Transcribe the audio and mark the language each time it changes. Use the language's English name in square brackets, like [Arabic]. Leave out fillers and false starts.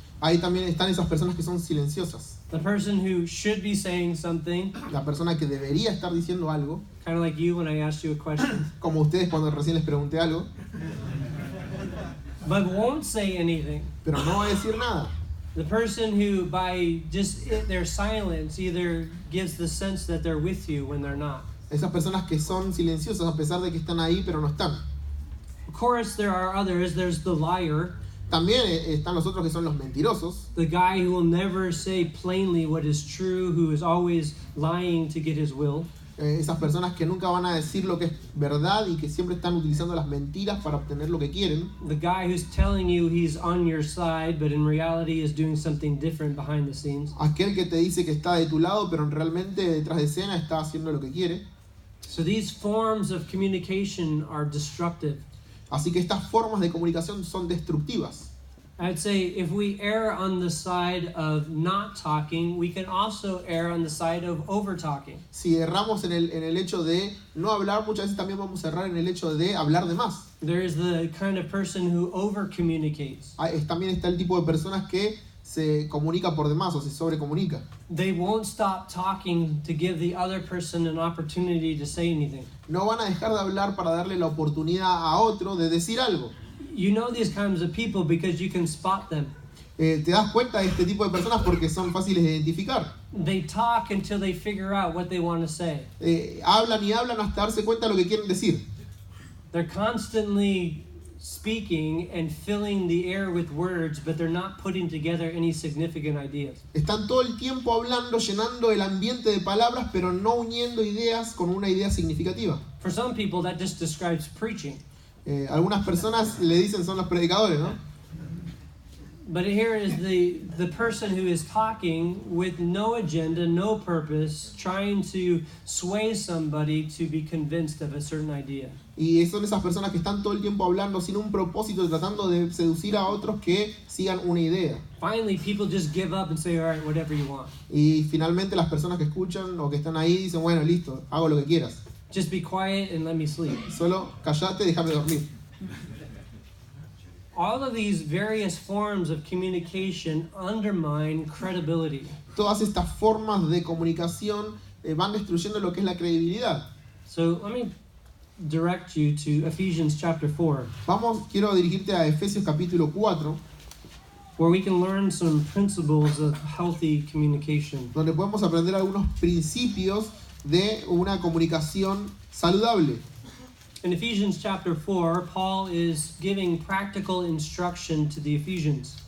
[Spanish] Ahí también están esas personas que son silenciosas. [English] The person who should be saying something, [Spanish] La persona que debería estar diciendo algo, [English] kind of like you when I asked you a question, [Spanish] como ustedes cuando recién les pregunté algo, [English] but won't say anything. [Spanish] pero no va a decir nada. [English] The person who, by just their silence, either gives the sense that they're with you when they're not. [Spanish] Esas personas que son silenciosas a pesar de que están ahí, pero no están. [English] Of course, there are others. There's the liar, [Spanish] También están los otros que son los mentirosos, [English] the guy who will never say plainly what is true, who is always lying to get his will. [Spanish] esas personas que nunca van a decir lo que es verdad y que siempre están utilizando las mentiras para obtener lo que quieren. [English] The guy who's telling you he's on your side, but in reality is doing something different behind the scenes. [Spanish] Aquel que te dice que está de tu lado, pero realmente detrás de escena está haciendo lo que quiere. [English] So these forms of communication are destructive. [Spanish] Así que estas formas de comunicación son destructivas. [English] I'd say if we err on the side of not talking, we can also err on the side of over talking. [Spanish] Si erramos en el hecho de no hablar, muchas veces también vamos a errar en el hecho de hablar de más. [English] There is the kind of person who over communicates. [Spanish] También está el tipo de personas que se comunica por demás o se sobrecomunica. [English] They won't stop talking to give the other person an opportunity to say anything. [Spanish] No van a dejar de hablar para darle la oportunidad a otro de decir algo. [English] You know these kinds of people because you can spot them. [Spanish] Te das cuenta de este tipo de personas porque son fáciles de identificar. [English] They talk until they figure out what they want to say. [Spanish] Hablan y hablan hasta darse cuenta de lo que quieren decir. [English] They're constantly speaking and filling the air with words, but they're not putting together any significant ideas. [Spanish] Están todo el tiempo hablando, llenando el ambiente de palabras, pero no uniendo ideas con una idea significativa. [English] For some people, that just describes preaching. [Spanish] Algunas personas le dicen son los predicadores, ¿no? [English] But here is the person who is talking with no agenda, no purpose, trying to sway somebody to be convinced of a certain idea. [Spanish] Y son esas personas que están todo el tiempo hablando sin un propósito, tratando de seducir a otros que sigan una idea. [English] Finally, people just give up and say, all right, whatever you want. [Spanish] Y finalmente las personas que escuchan o que están ahí dicen, bueno, listo, hago lo que quieras. [English] Just be quiet and let me sleep. [Spanish] Solo callate y déjame dormir. [English] All of these various forms of communication undermine credibility. [Spanish] Todas estas formas de comunicación van destruyendo lo que es la credibilidad. [English] So let me direct you to Ephesians chapter 4, [Spanish] Quiero dirigirte a Efesios capítulo 4, [English] where we can learn some principles of healthy communication. [Spanish] donde podemos aprender algunos principios de una comunicación saludable. [English] In Ephesians chapter 4, Paul is giving practical instruction to the Ephesians.